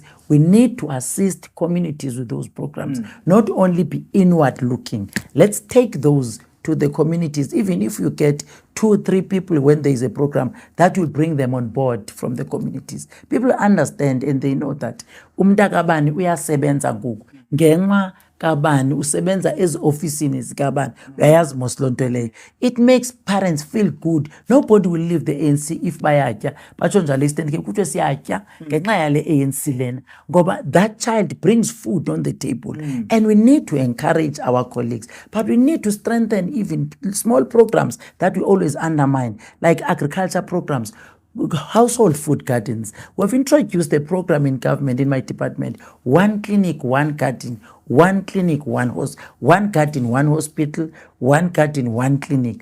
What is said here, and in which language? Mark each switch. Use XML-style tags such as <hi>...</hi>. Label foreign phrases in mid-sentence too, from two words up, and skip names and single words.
<en>We need to assist communities with those programs, not only be inward looking. Let's take those to the communities. Even if you get 2 or 3 people when there is a program, that will bring them on board from the communities. People understand and they know that</en> <xh>umntakabani uyasebenza ngoku ngenxa kabani usebenza ezi-ofisini zikabani, uyayazi moslonto leyo.</xh> <en>It makes parents feel good. Nobody will leave the ANC if</en> <xh>bayatya batsho njalo estand ke kuthiwe siyatya ngenxa yale ANC lena, ngoba</xh> <en>that child brings food on the table. And we need to encourage our colleagues, but we need to strengthen even small programs that we always undermine, like agriculture programs, household food gardens. We've introduced a program in government, in my department, 1 clinic, 1 garden, 1 clinic, 1 1 garden, 1 hospital, 1 garden, 1 clinic.</en>